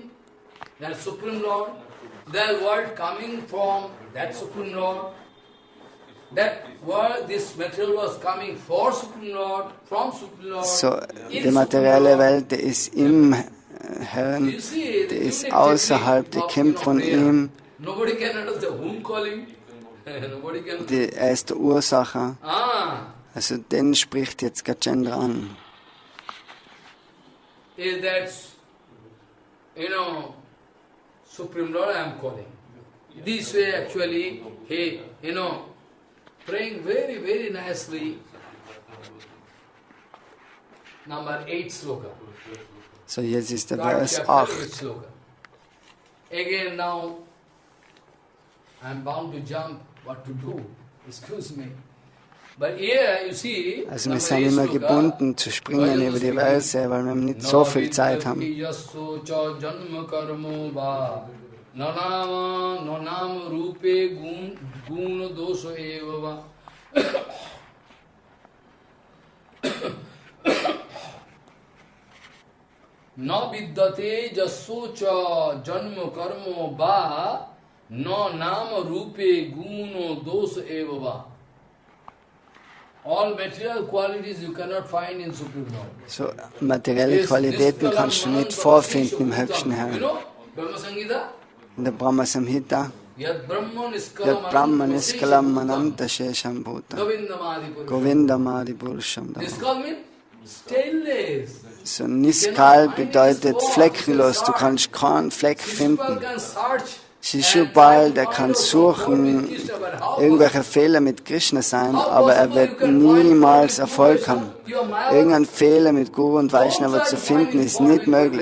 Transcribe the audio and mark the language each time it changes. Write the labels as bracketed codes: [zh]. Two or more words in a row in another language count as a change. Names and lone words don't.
[de] So, die materielle Welt, die ist im Herrn, die ist außerhalb, die kommt von ihm. Er ist der Ursache. Also den spricht jetzt Gajendra an. [en] Supreme Lord I am calling. This way actually, he, praying very, very nicely. Number 8 sloka. [de] So jetzt ist der Vers 8. [en] Again now, I am bound to jump, what to do? Excuse me. But here you see, [de] also wir sind immer gebunden zu springen über die Verse, weil wir nicht so viel Zeit haben. [sa] Nanam rupe gun doso eva. Na vidyate jasocha janma karmo ba no nama rupe guno doso eva. [en] All material qualities you cannot find in Supreme Lord. [de] So materielle Qualitäten kannst du nicht vorfinden im Höchsten Heern. In der Brahma Samhita, [sa] Yat Brahma Niskalam Mananta Shesham Bhuta Govindamadi Purusham Dhamma. [de] So Niskal bedeutet fleckenlos, du kannst keinen Fleck finden. Shishupal, der kann suchen, irgendwelche Fehler mit Krishna sein, aber er wird niemals Erfolg haben. Irgendein Fehler mit Guru und Vaishnava zu finden, ist nicht möglich.